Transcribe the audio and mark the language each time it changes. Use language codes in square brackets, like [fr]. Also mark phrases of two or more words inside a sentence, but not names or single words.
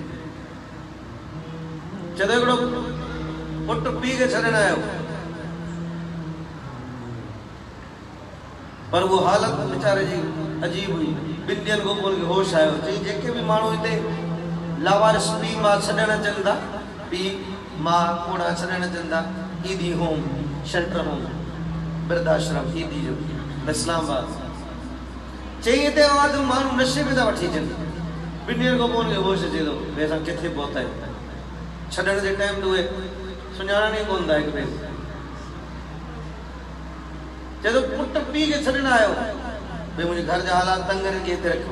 [sd] चए हिकिड़ो पुट पीउ खे छॾण आयो, पर वो हालत बेचारे जी अजीब हुई। ॿिनि ॾींहंनि खां पोइ होश आयो। चई जेके भी माण्हू हिते लावारिस पीउ मां छॾण अचनि था, पीउ मां कोड़ा छॾण अचनि था, ईदी होम शेल्टर होम वृद्धाश्रम ईदी जो इस्लामाबाद, चई हिते आवाज़ माण्हू नशे में था वठी अचनि। ॿिनि ॾींहंनि खां पोइ हुनखे होश अचे थो भई असां किथे पहुता आहियूं। छॾण जे टाइम ते उहे सुञाणनि ई कोन था हिकु ॿिए खे। चए थो पुट पीउ खे छॾण आयो भई मुंहिंजे घर जा हालात तंग आहिनि, के हिते रखो।